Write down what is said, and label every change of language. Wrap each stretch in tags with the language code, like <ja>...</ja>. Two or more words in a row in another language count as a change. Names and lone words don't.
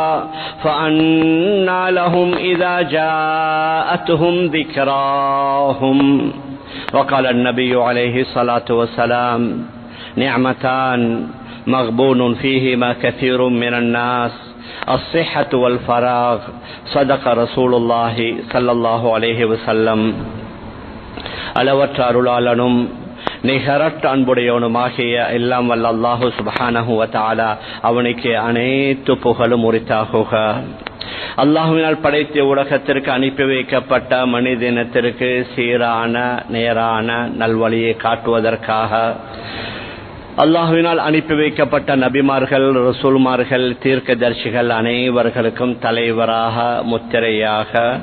<ar>فأنى لهم إذا جاءتهم ذكراهم وقال النبي عليه الصلاة والسلام نعمتان مغبون فيهما كثير من الناس الصحة والفراغ صدق رسول الله صلى الله عليه وسلم</ar> <ta>அளவற்ற அருளாளனும் நிகரற்ற அன்புடையவனுமாகிய எல்லாம் வல்ல அல்லாஹு</ta> <ar>سبحانه وتعالى</ar> <ta>அவனுக்கு அனைத்து புகழும் உரித்தாகுக. அல்லாஹுவினால் படைத்த உலகத்திற்கு அனுப்பி வைக்கப்பட்ட மனிதனத்திற்கு சீரான நேரான நல்வழியை காட்டுவதற்காக அல்லாஹுவினால் அனுப்பி வைக்கப்பட்ட நபிமார்கள், ரசூல்மார்கள், தீர்க்கதரிசிகள் அனைவர்களுக்கும் தலைவராக முத்திரையாக</ta>